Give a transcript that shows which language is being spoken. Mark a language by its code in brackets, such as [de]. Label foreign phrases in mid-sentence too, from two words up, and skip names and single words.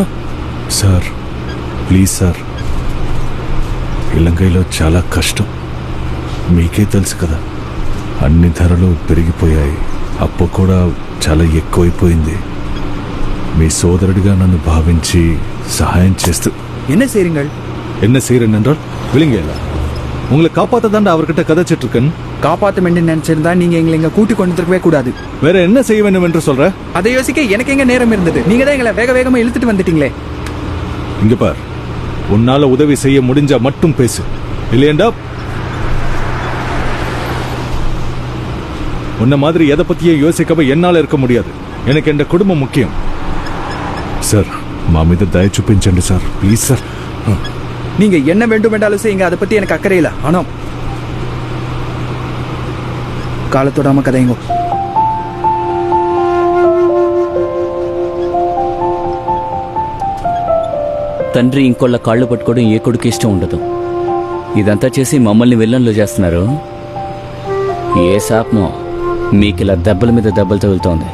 [en] sir please sir, [te] ఇలంగైలో చాలా కష్టం. మీకే తెలుసు కదా, అన్ని ధరలు పెరిగిపోయాయి, అప్పు కూడా చాలా ఎక్కువైపోయింది. మీ சோதரடிగా నన్ను భావించి సహాయం చేస్తూ. [ta] என்ன செய்றீங்கள்? என்ன செய்றேன் என்றால், விழுங்கல உங்களை காப்பாத்ததாண்டா அவர்கிட்ட கதைச்சிட்டு இருக்கேன். காப்பாத்த வேண்டும் நினைச்சிருந்தா நீங்க எங்களை இங்க கூட்டி கொண்டு இருக்கவே கூடாது. வேற என்ன செய்ய வேண்டும் என்று சொல்ற? அதை யோசிக்க எனக்கு எங்க நேரம் இருந்தது? நீங்க தான் எங்களை வேக வேகமா இழுத்துட்டு வந்துட்டீங்களே. இங்க பார், உன்னால உதவி செய்ய முடிஞ்சா மட்டும் பேசு, இல்லையண்டா உன்ன மாதிரி எதை பத்தியே யோசிக்காம என்னால இருக்க முடியாது. எனக்கு என் குடும்பம் முக்கியம். சார், [te] మా మీద దయ చూపించండి సార్, [en] please sir. [ta] நீங்க என்ன வேண்டும் என்றாலும் செய்யுங்க, அதை பத்தி எனக்கு அக்கறை இல்ல. ஆனா காலத்தோடாம கதைங்க. [te] తండ్రి ఇంకోళ్ళ కాళ్ళు పట్టుకోవడం ఏ కొడుకు ఇష్టం ఉండదు. ఇదంతా చేసి మమ్మల్ని విల్లన్లో చేస్తున్నారు. ఏ శాపమో మీకు ఇలా దెబ్బల మీద దెబ్బలు తగులుతోంది.